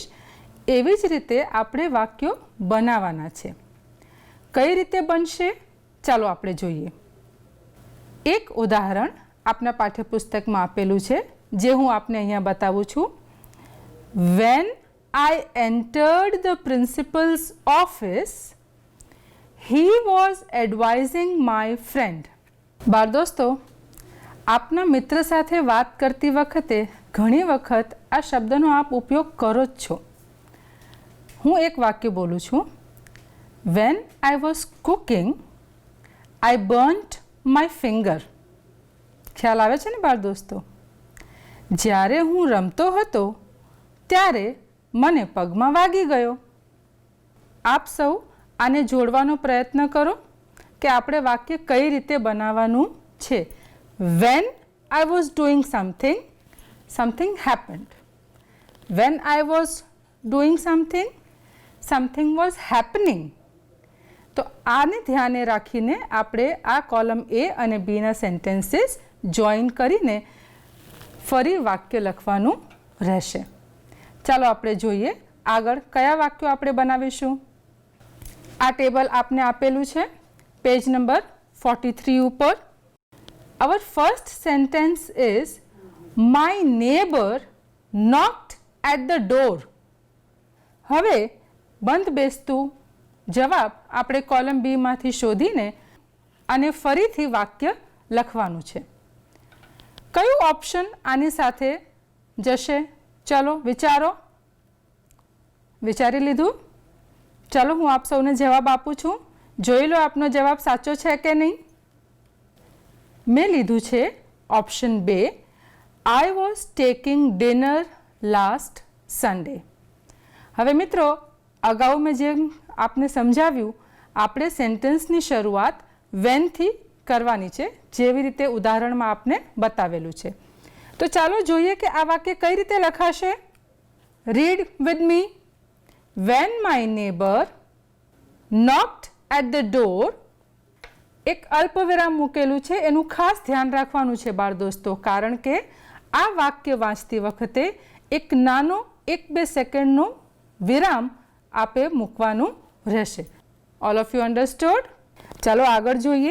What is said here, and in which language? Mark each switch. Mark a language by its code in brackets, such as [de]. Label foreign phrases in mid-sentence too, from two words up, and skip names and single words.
[gu] એવી જ રીતે આપણે વાક્યો બનાવવાના છે. કઈ રીતે બનશે ચાલો આપણે જોઈએ. એક ઉદાહરણ આપના પાઠ્યપુસ્તકમાં આપેલું છે જે હું આપને અહીંયા બતાવું છું. [en] When I entered the principal's office, he was advising my friend. [gu] બાળ દોસ્તો, આપના મિત્ર સાથે વાત કરતી વખતે ઘણી વખત આ શબ્દનો આપ ઉપયોગ કરો જ છો. હું એક વાક્ય બોલું છું. [en] When I was cooking, I burnt my finger. [gu] ખ્યાલ આવે છે ને બાળ દોસ્તો? જ્યારે હું રમતો હતો ત્યારે મને પગમાં વાગી ગયો. આપ સૌ આને જોડવાનો પ્રયત્ન કરો કે આપણે વાક્ય કઈ રીતે બનાવવાનું છે. [en] When I was doing something, something happened. When I was doing something, something was happening. [gu] તો આને ધ્યાને રાખીને આપણે આ કોલમ A અને Bના [en] sentences join [gu] કરીને ફરી વાક્ય લખવાનું રહેશે. ચાલો આપણે જોઈએ આગળ કયા વાક્યો આપણે બનાવીશું. આ ટેબલ આપને આપેલું છે [en] page number [gu] 43 ઉપર. [en] Our first sentence is my neighbor knocked at the door. [gu] હવે બંધ બેસતું જવાબ આપણે કોલમ બીમાંથી શોધીને અને ફરીથી વાક્ય લખવાનું છે. કયું ઓપ્શન આની સાથે જશે? ચાલો વિચારો. વિચારી લીધું? ચાલો હું આપ સૌને જવાબ આપું છું. જોઈ લો આપનો જવાબ સાચો છે કે નહીં. મેં લીધું છે ઓપ્શન 2. [en] I was taking dinner last Sunday. [gu] હવે મિત્રો અગાઉ મેં જેમ આપને સમજાવ્યું આપણે સેન્ટેન્સની શરૂઆત વેનથી કરવાની છે જેવી રીતે ઉદાહરણમાં આપને બતાવેલું છે. તો ચાલો જોઈએ કે આ વાક્ય કઈ રીતે લખાશે. [en] read with me. when my neighbor knocked at the door. [gu] એક અલ્પવિરામ મૂકેલું છે, એનું ખાસ ધ્યાન રાખવાનું છે બાળ દોસ્તો, કારણ કે આ વાક્ય વાંચતી વખતે એક નાનો 1-2 સેકન્ડનો વિરામ આપે મૂકવાનું રહેશે. [en] all of you understood? [gu] ચાલો આગળ જોઈએ.